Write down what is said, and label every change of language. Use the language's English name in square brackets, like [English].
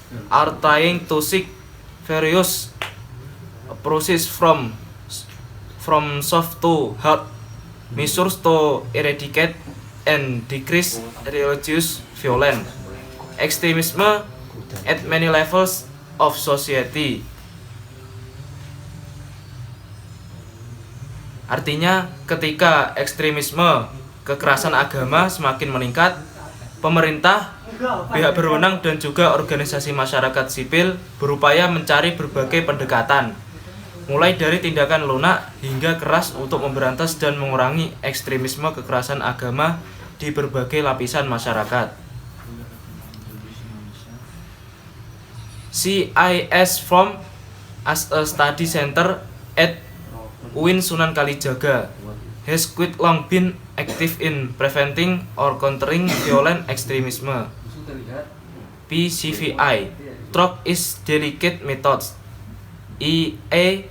[English] are trying to seek various approaches from soft to hard measures to eradicate and decrease religious violence extremism at many levels of society. [Indonesian] Artinya, ketika ekstremisme kekerasan agama semakin meningkat, pemerintah, pihak berwenang dan juga organisasi masyarakat sipil berupaya mencari berbagai pendekatan, mulai dari tindakan lunak hingga keras untuk memberantas dan mengurangi ekstremisme kekerasan agama di berbagai lapisan masyarakat. [English] CIS Forum as a study center at UIN Sunan Kalijaga has quite long been active in preventing or countering violent extremism, PCVI, through its delicate methods, i.e.